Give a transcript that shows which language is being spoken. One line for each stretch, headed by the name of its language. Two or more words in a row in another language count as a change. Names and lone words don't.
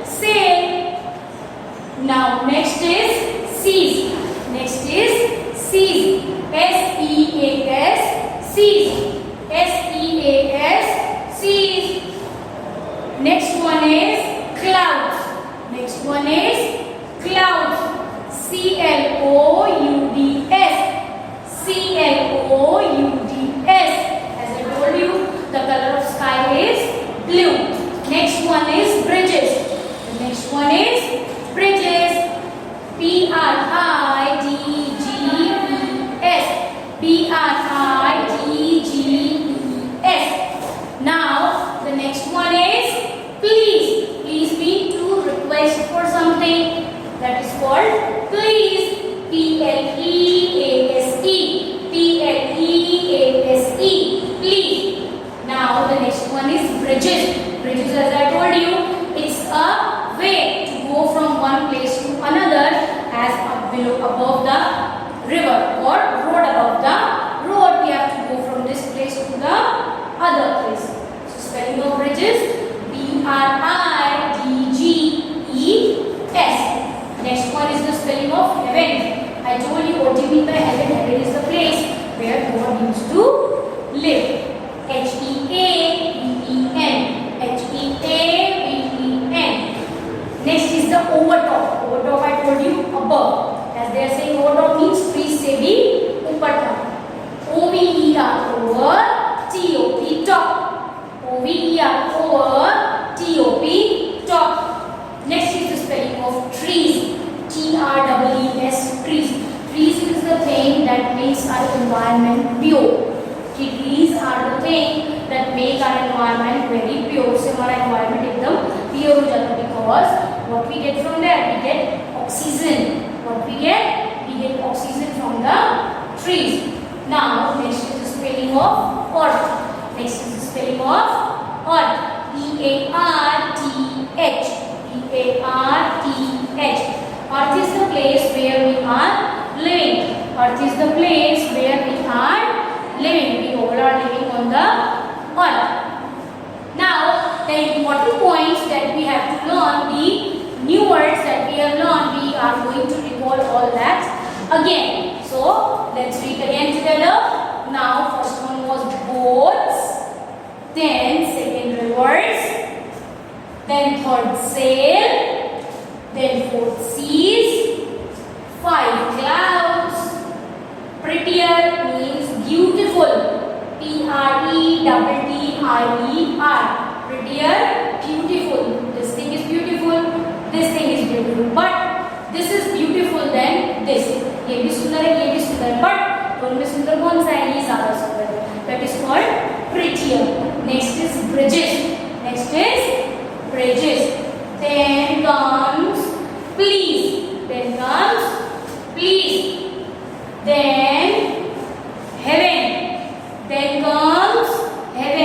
English: Sail. Now next is seas. Next is seas. S-E-A-S. Seas. S-E-A-S. Seas. Next one is clouds. Next one is clouds. C-L-O-U-D-S. C-L-O-U-D-S. As I told you, the color of sky is blue. Next one is bridges. The next one is bridges. B-R-I-D-G-E-S. B-R-I-D-G-E-S. Now, the next one is please. Please mean to request for something. That is called please. P-L-E-A-S-E. P-L-E-A-S-E. Please. Now the next one is bridges. Bridges, as I told you, it's a way to go from one place to another as below above the river or road above the road. We have to go from this place to the other place. So spelling of bridges, B-R-I-D-G-E-S. Next one is the spelling of heaven. I told you what do you mean by heaven? Heaven is the place where God used to live. H-E-A-V-E-N. H-E-A-V-E-N. Next is the overtop. Overtop I told you above. As they are saying overtop means trees
Hindi: से भी ऊपर था.
English: O-V-E-R over T-O-P top. O-V-E-R over T-O-P top. Next is the spelling of trees. T-R-E-E-S. Trees. Trees is the thing that makes our environment pure. Trees are the thing that make our environment very pure.
Hindi: So हमारा environment एकदम pure हो जाता है,
English: because what we get from there, we get oxygen. What we get oxygen from the trees. Now next is the spelling of earth. Next is the spelling of earth. E-A-R-T-H. E-A-R-T-H. Earth is the place where we are living. Earth is the place where we are living. We all are living on the earth. Now, the important points that we have to learn, the new words that we have learned, we are going to recall all that again. So, let's read again together. Now, first one was boats, then second rivers, then third sail, then fourth seas, five clouds. Prettier means beautiful. P-R-E-T-T-I-E-R. Prettier, beautiful. This thing is beautiful. This thing is beautiful. But this is beautiful than this.
Hindi: ये भी सुंदर है, ये भी सुंदर है. But दोनों में सुंदर कौन सा है? ये ज़्यादा सुंदर है.
English: That is called prettier. Next is bridges. Next is bridges. Then comes please. Then comes please. Then heaven. Then comes heaven.